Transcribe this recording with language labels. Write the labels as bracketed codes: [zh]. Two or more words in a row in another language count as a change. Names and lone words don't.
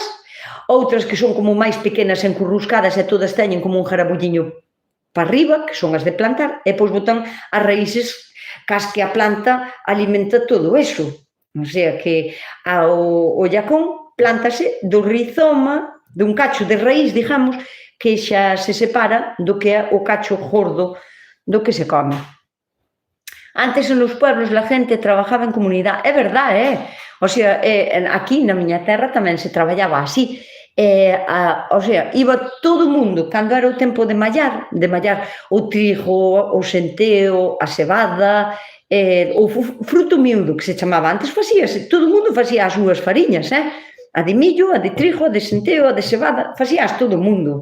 [gl] Outras que son como máis pequenas, encurruscadas e todas teñen como un jarabulliño para arriba, que son as de plantar, e pois botan as raíces cas que a planta alimenta todo eso. O sea que o Llacón plántase do rizoma, dun cacho de raíz, digamos, que xa se separa do que é o cacho gordo do que se come. [es] Antes, en los pueblos, la gente trabajaba en comunidade. [gl] É verdade, O sea, aquí na miña terra tamén se traballaba así. O sea, iba todo o mundo, cando era o tempo de mallar o trigo, o centeo, a cebada, o fruto miúdo, que se chamaba antes, facíase, todo o mundo facía as súas fariñas, a de millo, a de trigo, a de centeo, a de cebada, facías todo o mundo.